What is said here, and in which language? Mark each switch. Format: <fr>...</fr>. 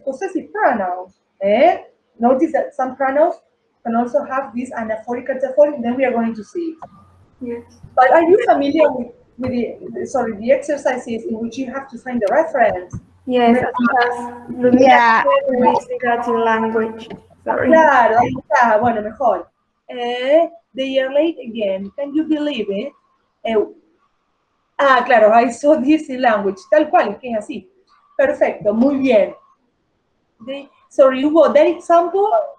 <en>Possessive pronouns, notice that some pronouns can also have this anaphoric, cataphoric, then we are going to see it. Yes. But are you familiar with the exercises in which you have to find the reference? Yes, as Yeah. that in language. Sorry.</en> <es>Claro, ahí está, bueno, mejor.</es> <en>They are late again, can you believe it?</en> <es>Claro,</es> <en>I saw this in language,</en> <es>tal cual, es que es así. Perfecto, muy bien.</es> <en>Sorry,</en> <es>Hugo,</es> <en>that example,</en>